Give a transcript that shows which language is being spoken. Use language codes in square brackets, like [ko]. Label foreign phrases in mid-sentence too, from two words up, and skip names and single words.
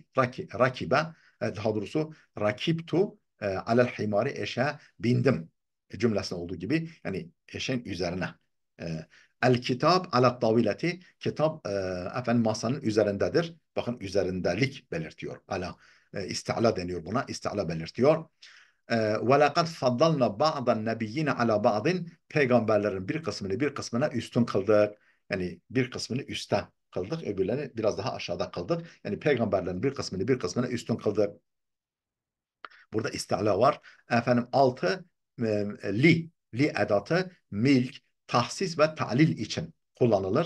[tr] Rakibe, daha doğrusu [ar] ركبت على الحمار, [tr] eşeğe bindim cümlesinde olduğu gibi, yani eşeğin üzerine. [ar] الكتاب على الطاولة, [tr] kitap efendim masanın üzerindedir. Bakın, üzerindelik belirtiyor. [ar] على استعلاء [tr] deniyor buna. İstila belirtiyor. [ar] وَلَقَدْ فَضَّلْنَا بَعْضَ النَّبِيِّينَ عَلَى بَعْضٍ, [tr] peygamberlerin bir kısmını bir kısmına üstün kıldık. Yani bir kısmını üstte kıldık, öbürlerini biraz daha aşağıda kıldık. Yani peygamberlerin bir kısmını bir kısmına üstün kıldık. Burada istila var. Efendim altı li edatı milk, tahsis ve ta'lil için kullanılır.